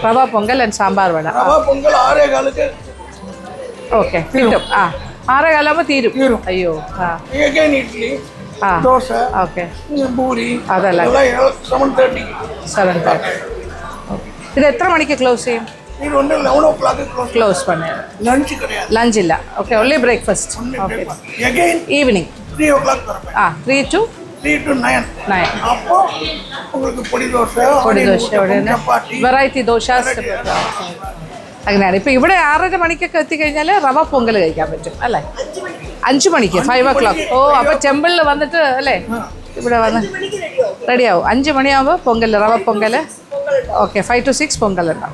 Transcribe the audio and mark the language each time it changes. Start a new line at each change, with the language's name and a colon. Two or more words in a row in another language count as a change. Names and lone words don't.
Malayalam: റവ പൊങ്കൽ ആൻഡ് സാമ്പാർ വട. റവ പൊങ്കൽ 6:15 ഓക്കെ കിട്ടും. ആ, 6:15 ആകുമ്പോൾ തീരും. അയ്യോ. ആ, ഇഡ്ലി, ആ, ദോശ, ഓക്കെ, പൂരി, അതല്ല 7:30. 7:30. ഇത് എത്ര മണിക്ക് ക്ലോസ് ചെയ്യും?
Tamil: இது வந்து 11 o'clock
Malayalam: ക്ലോസ് പണി.
Tamil: லஞ்ச் கிடையாது.
Malayalam: ലഞ്ച് ഇല്ല. ഓക്കെ,
English: only breakfast.
Malayalam: ഓക്കെ.
Tamil: அகைன்
Malayalam: ഈവനിങ്.
Tamil: 3 o'clock வரப்ப.
Malayalam: ആ, 3 to
Tamil: 9. அப்போ உங்களுக்கு பொடி தோசை,
Malayalam: ചപ്പാത്തി, വെറൈറ്റി ദോശാസ് അങ്ങനെയാണ്. ഇപ്പം ഇവിടെ 6:30 മണിക്കൊക്കെ എത്തിക്കഴിഞ്ഞാൽ റവ പൊങ്കൽ കഴിക്കാൻ പറ്റും അല്ലേ? 5 മണിക്ക് 5 o'clock. ഓ, അപ്പോൾ ടെമ്പിളിൽ വന്നിട്ട് അല്ലേ ഇവിടെ വന്ന് റെഡിയാവും. 5 മണിയാകുമ്പോൾ പൊങ്കൽ, റവ പൊങ്കൽ. ഓക്കെ, 5 to 6 പൊങ്കൽ ഉണ്ടാവും.